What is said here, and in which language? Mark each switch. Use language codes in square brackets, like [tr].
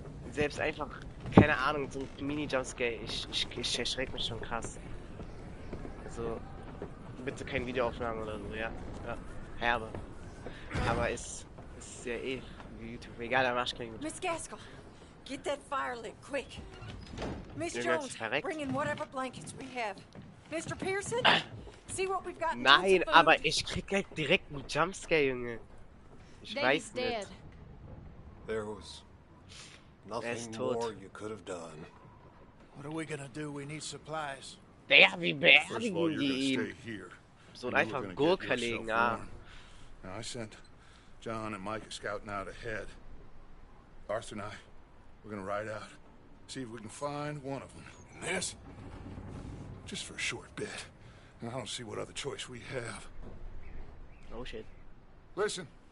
[de] Selbst einfach, keine Ahnung, so ein Mini-Jumpscare, ich erschrecke mich schon krass. Also, bitte keine Videoaufnahmen oder so, ja? Ja, herbe. Aber ist ja eh YouTube. Egal, dann mach ich kein Video. [en] Miss Gaskell, get that fire lit, quick. Miss Jones, bring in whatever blankets we have. Mr. Pearson, see what we've got. [de] Nein, aber ich krieg halt direkt einen Jumpscare, Junge. Ich weiß nicht. [en] There was nothing more you could have done. What are we gonna do? We need supplies. [de] Digga, wie beerdigen die ihn? So ein einfach Gurke legen, ah. [en] Now, I sent John and Mike are scouting out ahead. Arthur and I, we're gonna ride out. See if we can find one of them. And this? Just for a short bit. And I don't see what other choice we have. Oh shit. Listen.